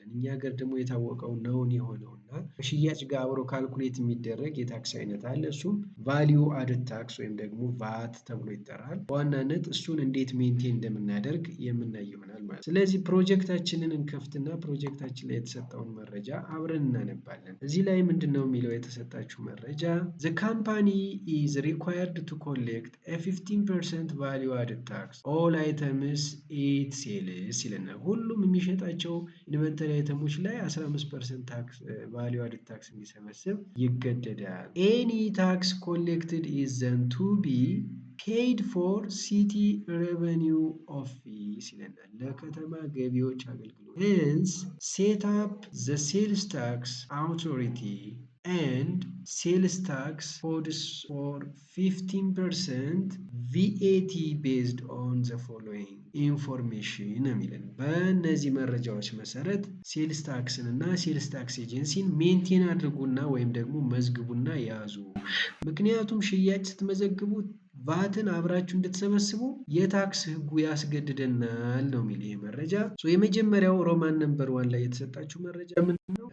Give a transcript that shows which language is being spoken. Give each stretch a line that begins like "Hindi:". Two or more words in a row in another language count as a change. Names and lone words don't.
Amharic: እኛ ሀገር ደግሞ የታወቀው ነውን የሆነውና ከሽያጭ ጋር አብሮ ካልኩሌት የሚደረግ የታክስ አይነት አለ። እሱም
English: value added tax
Amharic: ወይም ደግሞ ቫት ተብሎ ይጠራል። በዋናነት እሱን እንዴት ሜንቴን እንደምናደርግ የምናይ ይሆናል ማለት። ስለዚህ ፕሮጀክታችንን እንከፍትና ፕሮጀክታችን ላይ የተሰጠውን መረጃ አብረን እናነባለን። እዚህ ላይ ምንድን ነው የሚለው የተሰጣችሁ መረጃ?
English: The company is required to collect a 15% value added tax all items it sells
Amharic: ይለናል። ሁሉም የሚሸጣቸው ኢንቨንተሪ አይተሞች ላይ 15% ታክስ
English: value added tax
Amharic: እንዲሰበስብ ይገደዳል።
English: any tax collected is then to be paid for city revenue office
Amharic: ይለናል። ለከተማ ገቢዎች አገልግሎት
English: hence set up the sales tax authority and sales tax codes for 15% VAT based on the following information
Amharic: የሚለን በእነዚህ መረጃዎች መሰረት ሴልስ ታክስን እና ሴልስ ታክስ ኤጀንሲን ሜንቴን አድርጉና ወይም ደግሞ መዝግቡና ያዙ። ምክንያቱም ሽያጭ ስትመዘግቡ ቫትን አብራችሁ እንድትሰበስቡ የታክስ ህጉ ያስገድደናል ነው የሚል ይሄ መረጃ። የመጀመሪያው
English: roman number 1
Amharic: ላይ የተሰጣችሁ መረጃ ምንድን ነው?